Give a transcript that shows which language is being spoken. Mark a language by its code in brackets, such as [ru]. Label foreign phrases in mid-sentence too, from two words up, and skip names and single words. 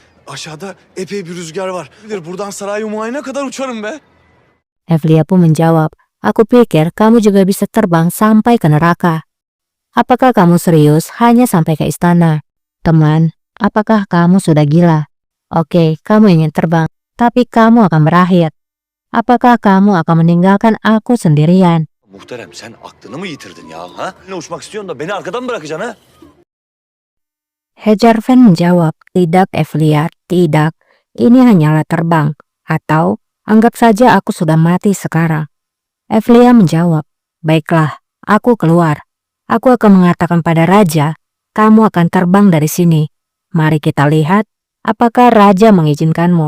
[tr] Aşağıda epey bir rüzgar var. Buradan saray muayene kadar uçarım be. [id] Evlia pun menjawab, aku pikir kamu juga bisa terbang sampai ke neraka. Apakah kamu serius hanya sampai ke istana? Teman, apakah kamu sudah gila? Oke, kamu ingin terbang, tapi kamu akan berakhir. Apakah kamu akan meninggalkan aku sendirian? [tr] Muhterem sen aklını mı yitirdin ya? Ha? Ne uçmak istiyorsun da beni arkadan mı bırakacaksın ha? [id] Hejarven menjawab, tidak Evlia, tidak. Ini hanyalah terbang. Atau, anggap saja aku sudah mati sekarang. Evlia menjawab, baiklah, aku keluar. Aku akan mengatakan pada raja, kamu akan terbang dari sini. Mari kita lihat, apakah raja mengizinkanmu.